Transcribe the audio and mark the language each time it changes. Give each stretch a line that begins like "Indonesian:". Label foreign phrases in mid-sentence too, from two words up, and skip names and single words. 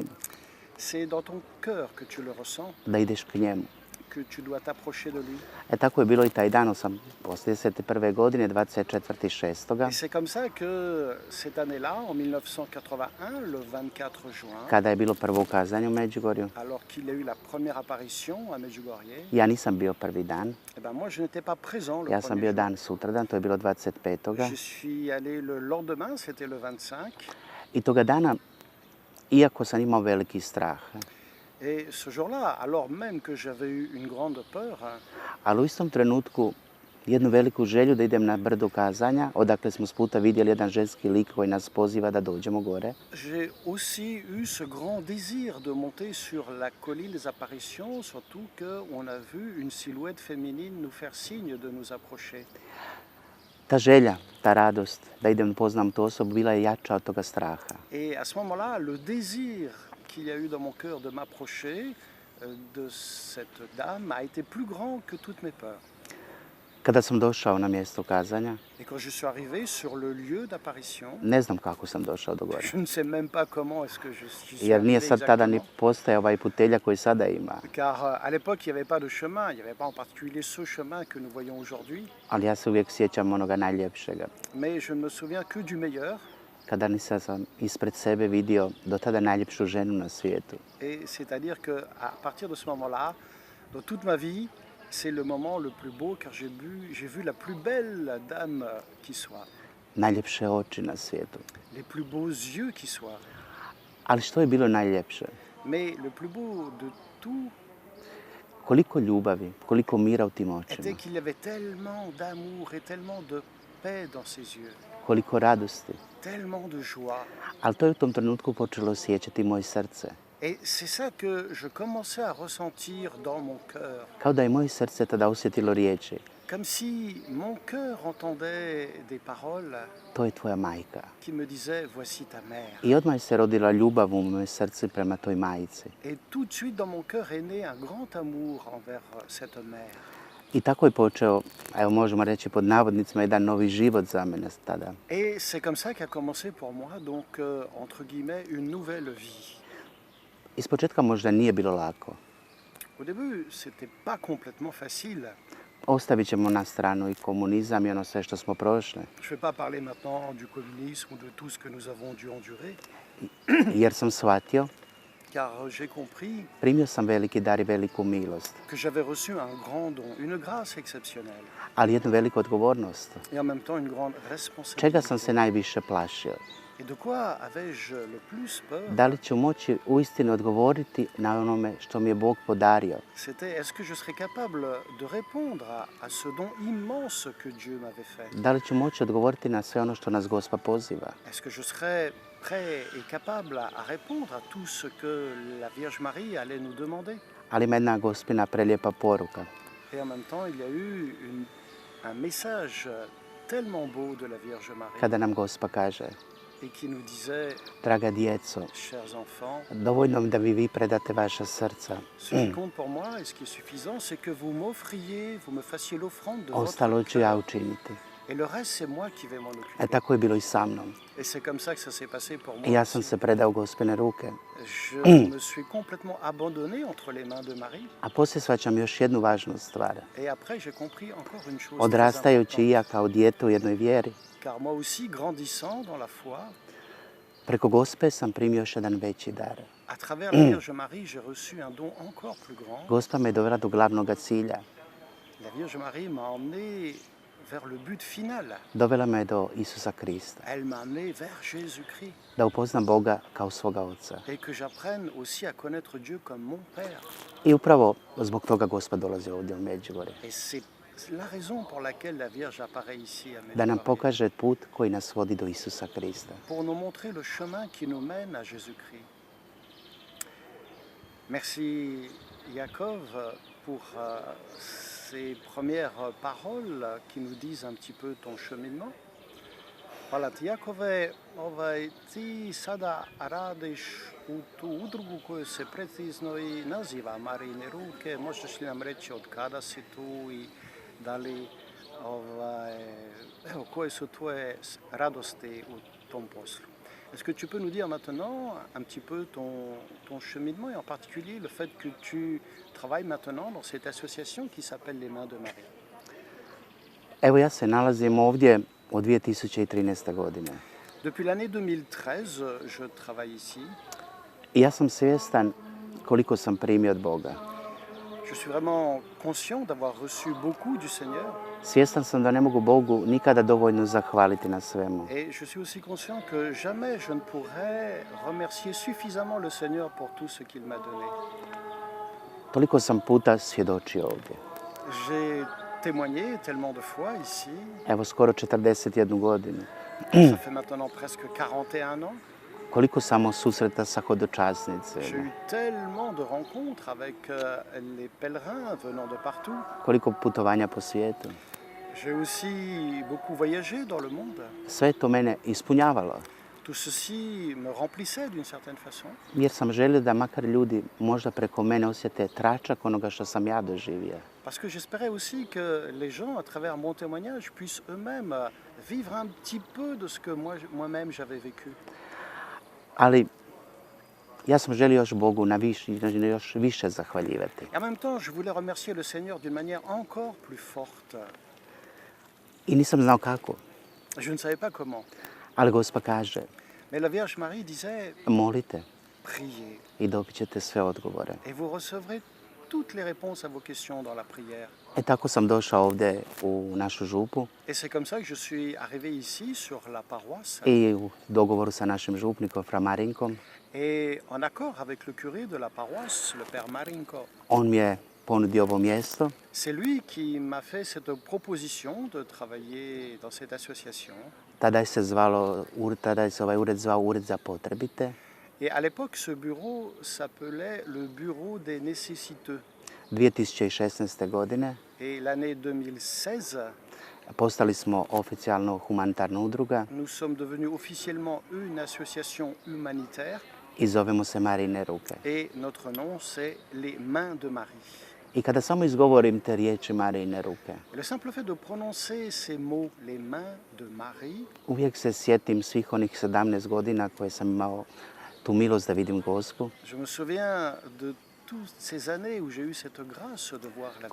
French: c'est dans ton cœur que tu le ressens,
Croatian: da ideš k njemu.
French: que tu dois t'approcher de lui.
Croatian: E tako je bilo i taj dan, 81. godine, 24.6.
French: Et c'est comme ça que cette année-là, en 1981, le 24 juin,
Croatian: kada je bilo prvo ukazanje u Međugorju.
French: alors qu'il a eu la première apparition à Medjugorje,
Croatian: Ja nisam bio prvi dan,
French: moi je n'étais pas présent le
Croatian: ja sam
French: premier
Croatian: bio
French: jour.
Croatian: dan sutradan, to je bilo 25.
French: Je suis allé le lendemain, c'était le 25.
Croatian: I toga dana, iako sam imao veliki strah,
French: Et ce jour-là, alors même que j'avais eu une grande peur,
Croatian: ali u istom trenutku jednu veliku želju da idem na brdo ukazanja, odakle smo s puta vidjeli jedan ženski lik koji nas poziva da dođemo gore.
French: j'ai aussi eu ce grand désir de monter sur la colline des apparitions, surtout qu'on a vu une silhouette féminine nous faire signe de nous approcher.
Croatian: Ta želja, ta radost da idem poznam tu osobu bila je jača od toga straha.
French: Et à ce moment-là, le désir qu'il y a eu dans mon cœur de m'approcher de cette dame a été plus grand que toutes mes peurs.
Croatian: Kada sam došao na mjesto ukazanja,
French: Et quand je suis arrivé sur le lieu d'apparition,
Croatian: ne znam kako sam došao do gore.
French: je ne sais même pas comment est-ce que je suis
Croatian: Jer nije
French: arrivé
Croatian: sad tada ni
French: exactement.
Croatian: postaje ovaj putelja koji sada ima.
French: Car à l'époque, il n'y avait pas de chemin, il n'y avait pas en particulier ce chemin que nous voyons aujourd'hui,
Croatian: Ali ja se uvijek sjećam onoga najljepšega.
French: mais je ne me souviens que du meilleur.
Croatian: Kada nisam ispred sebe vidio do tada najljepšu ženu na svijetu.
French: Et c'est-à-dire qu'à partir de ce moment-là, dans toute ma vie, c'est le moment le plus beau car j'ai vu la plus belle dame qui soit,
Croatian: Najljepše oči na svijetu.
French: les plus beaux yeux qui soient.
Croatian: Ali što je bilo najljepše?
French: Mais le plus beau de tout
Croatian: Koliko ljubavi, koliko mira u tim
French: était
Croatian: očima,
French: qu'il y avait tellement d'amour et tellement de paix dans ses yeux,
Croatian: koliko radosti.
French: tellement de joie.
Croatian: Ali to je u tom trenutku počelo osjećati moje srce.
French: Et c'est ça que je commençais à ressentir dans mon cœur.
Croatian: Kao da je moje srce tada osjetilo riječi,
French: Comme si mon cœur entendait des paroles
Croatian: to je tvoja majka.
French: qui me disaient voici ta mère.
Croatian: I odmah se rodila ljubav u moje srce prema toj majici.
French: Et tout de suite dans mon cœur est né un grand amour envers cette mère.
Croatian: I tako je počeo, evo možemo reći pod navodnicima, jedan novi život za mene tada.
French: Et c'est comme ça qu'a commencé pour moi, donc, entre guillemets, une nouvelle vie.
Croatian: Ispočetka možda nije bilo lako.
French: Au début, c'était pas complètement facile.
Croatian: Ostavit ćemo na stranu i komunizam i ono sve što smo prošli,
French: Je ne vais pas parler maintenant du communisme ou de tout ce que nous avons dû endurer,
Croatian: jer sam shvatio,
French: car j'ai compris
Croatian: primio sam veliki dar i veliku milost,
French: que j'avais reçu un grand don, une grâce exceptionnelle,
Croatian: ali jednu veliku odgovornost.
French: et en même temps une grande
Croatian: Čega sam se
French: responsabilité.
Croatian: najviše plašio?
French: Et de quoi avais-je le plus peur?
Croatian: Da li ću moći uistinu odgovoriti na onome što mi je Bog podario?
French: C'était est-ce que je serais capable de répondre à ce don immense que Dieu m'avait fait?
Croatian: Da li ću moći odgovoriti na sve ono što nas Gospa poziva?
French: Est-ce que je serais prêt et capable à répondre à tout ce que la Vierge Marie allait nous demander?
Croatian: Ali ima jedna Gospina prelijepa poruka.
French: Et en même temps, il y a eu un message tellement beau de la Vierge Marie
Croatian: Kada nam Gospa kaže,
French: et qui nous disait,
Croatian: draga djeco,
French: chers enfants,
Croatian: dovoljno mi da vi predate vaša srca.
French: ce qui compte pour moi et ce qui est suffisant, c'est que vous m'offriez, vous me fassiez l'offrande de votre
Croatian: Ostalo ću ja
French: cœur.
Croatian: učiniti.
French: Et le reste, c'est moi qui vais m'en occuper.
Croatian: Tako je bilo i sa mnom.
French: Et c'est comme ça que ça s'est passé pour moi.
Croatian: I ja sam
French: aussi.
Croatian: se predao Gospine ruke.
French: Je me suis complètement abandonné entre les mains de Marie.
Croatian: A poslije shvaćam još jednu važnu stvar.
French: Et après, j'ai compris encore une chose très
Croatian: Odrastajući i ja
French: importante.
Croatian: kao dijete u jednoj vjeri,
French: Car moi aussi, grandissant dans la foi,
Croatian: preko Gospe sam primio još jedan veći dar.
French: à travers la Vierge Marie, j'ai reçu un don encore plus grand.
Croatian: Gospa me dovela do glavnog cilja.
French: La Vierge Marie m'a emmené vers le but final.
Croatian: Dovela me do Isusa Krista.
French: Elle m'a amené vers Jésus-Christ
Croatian: Da upoznam Boga kao svoga Oca.
French: et que j'apprenne aussi à connaître Dieu comme mon Père.
Croatian: I upravo zbog toga Gospa dolazi ovdje u Međugorje.
French: Et c'est la raison pour laquelle la Vierge apparaît ici à
Croatian: Da nam
French: Medjugorje.
Croatian: pokaže put koji nas vodi do Isusa Krista.
French: Pour nous montrer le chemin qui nous mène à Jésus-Christ. Merci Jacob pour ces premières paroles qui nous disent un petit peu ton cheminement.
Croatian: Hvala ti Jakove, ti sada radiš u tu udrugu koju se precizno i naziva Marijine ruke. Možeš li nam reći od kada si tu i da li, evo, koje su tvoje radosti u tom poslu?
French: Est-ce que tu peux nous dire maintenant un petit peu ton cheminement et en particulier le fait que tu travailles maintenant dans cette association qui s'appelle Les Mains de Marie?
Croatian: Evo ja se nalazim ovdje od 2013. godine.
French: Depuis l'année 2013, je travaille ici.
Croatian: I ja sam svjestan koliko sam primio od Boga.
French: Je suis vraiment conscient d'avoir reçu beaucoup du Seigneur
Croatian: Svjestan sam da ne mogu Bogu nikada dovoljno zahvaliti na svemu.
French: et je suis aussi conscient que jamais je ne pourrais remercier suffisamment le Seigneur pour tout ce qu'il m'a donné.
Croatian: Toliko sam puta svjedočio ovdje.
French: J'ai témoigné tellement de fois ici,
Croatian: Evo skoro 41 godinu.
French: ça fait maintenant presque 41 ans.
Croatian: Koliko samo susreta sa
French: J'ai
Croatian: hodočasnicima.
French: eu tellement de rencontres avec les pèlerins venant de partout.
Croatian: Koliko putovanja po svijetu.
French: J'ai aussi beaucoup voyagé dans le monde.
Croatian: Sve je to mene ispunjavalo.
French: Tout ceci me remplissait d'une certaine façon.
Croatian: Jer sam želio da makar ljudi možda preko mene osjete tračak onoga što sam ja doživio.
French: Parce que j'espérais aussi que les gens, à travers mon témoignage, puissent eux-mêmes vivre un petit peu de ce que moi-même j'avais vécu.
Croatian: Ali ja sam želio još Bogu na još više zahvaljivati.
French: Et en même temps, je voulais remercier le Seigneur d'une manière encore plus forte.
Croatian: I nisam znao kako.
French: Je ne savais pas comment.
Croatian: Ali Gospa kaže,
French: Mais la Vierge Marie disait,
Croatian: molite
French: priez
Croatian: i dobit ćete sve odgovore.
French: et vous recevrez toutes les réponses à vos questions dans la prière.
Croatian: Tako sam došao ovdje u našu župu
French: Et c'est comme ça que je suis arrivé ici, sur la paroisse.
Croatian: i u dogovoru sa našim župnikom, fra Marinkom,
French: Et en accord avec le curé de la paroisse, le père Marinko.
Croatian: On mi je ponudio ovo mjesto.
French: C'est lui qui m'a fait cette proposition de travailler dans cette association.
Croatian: Tada je se ovaj ured zvao Ured za potrebite.
French: Et à l'époque, ce bureau s'appelait le bureau des nécessiteux.
Croatian: 2016. godine
French: Et l'année 2016,
Croatian: postali smo oficijalno humanitarna udruga
French: nous sommes devenus officiellement une association humanitaire
Croatian: i zovemo se Marijine ruke.
French: et notre nom, c'est les Mains de Marie.
Croatian: I kada samo izgovorim te riječi Marijine ruke,
French: Et le simple fait de prononcer ces mots, les Mains de Marie,
Croatian: uvijek se sjetim svih onih 17 godina koje sam imao tu milost da vidim Gospu,
French: je me souviens de toutes ces années où j'ai eu cette grâce de voir la Vierge